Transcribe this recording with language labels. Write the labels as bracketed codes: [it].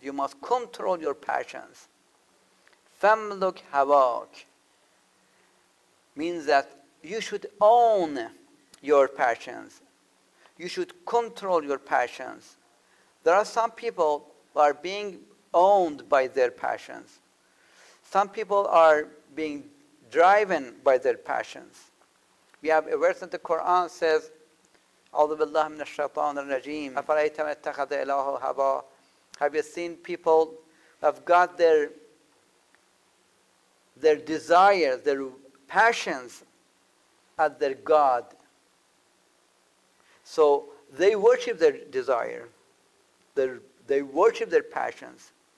[en] You must control your passions. [ar] فَامْلُكْ هَوَاكَ [en] means that you should own your passions. You should control your passions. There are some people who are being owned by their passions. Some people are being driven by their passions. We have a verse in the Quran says, [ar] أعوذ بالله من الشيطان الرجيم أفرأيت من اتخذ إلهه هواه. [en] Have you seen people who have got their desires, their passions as their God? So they worship their desire. They worship their passions.